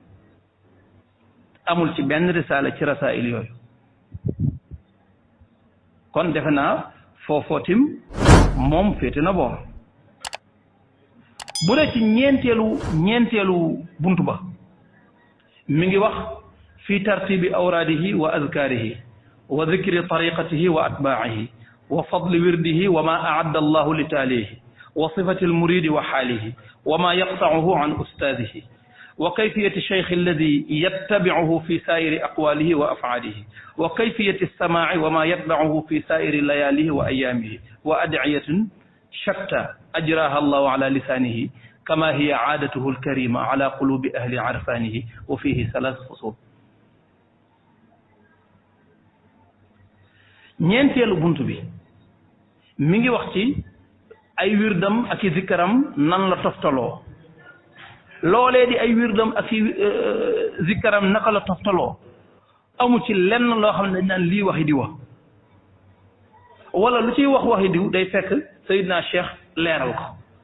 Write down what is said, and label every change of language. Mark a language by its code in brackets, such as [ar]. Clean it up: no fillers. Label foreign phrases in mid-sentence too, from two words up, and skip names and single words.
[wo] amul ci benn risaala ci rasail yooyu kon defe naa foofootim moom féete na boor bu dee ci ñeenteelu buntu ba mi ngi [ar] wax في ترتيب أوراده وأذكاره وذكر طريقته وأتباعه وفضل ورده وما أعد الله لتاليه وصفة المريد وحاله وما يقطعه عن أستاذه وكيفية الشيخ الذي يتبعه في سائر أقواله وأفعاله وكيفية السماع وما يتبعه في سائر لياليه وأيامه وأدعية شتى أجراها الله على لسانه كما هي عادته الكريمة على قلوب أهل عرفانه وفيه ثلاث فصول fusul [wo] ñeenteelu buntu bi mi ngi wax ci ay wirdam ak i zikkaram nan la toftaloo loolee di ay wirdam ak i zikkaram naka la toftaloo amu ci lenn loo xam ne dañ naan lii waxi diwa wala lu ciy waxi diw day fekk Seydina Cheikh leeral ko